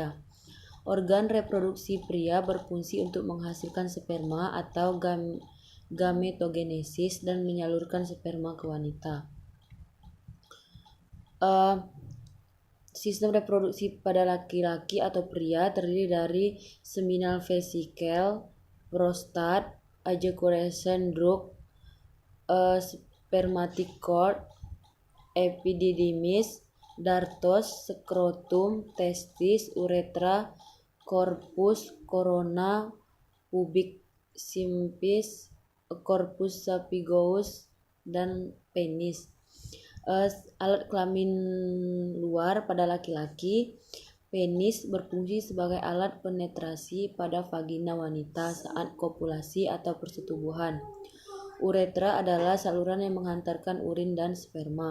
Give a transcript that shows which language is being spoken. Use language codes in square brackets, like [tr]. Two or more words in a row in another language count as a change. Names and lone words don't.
[id] Organ reproduksi pria berfungsi untuk menghasilkan sperma atau gametogenesis dan menyalurkan sperma ke wanita. Sistem reproduksi pada laki-laki atau pria terdiri dari [en] seminal vesicle, [id] prostat, [en] ejaculation duct, spermatic cord, epididymis, dartos, skrotum, testis, uretra, corpus, corona, pubic symphysis, corpus saphenous, [id] dan penis. Alat kelamin luar pada laki-laki. Penis berfungsi sebagai alat penetrasi pada vagina wanita saat kopulasi atau persetubuhan. Uretra adalah saluran yang menghantarkan urin dan sperma.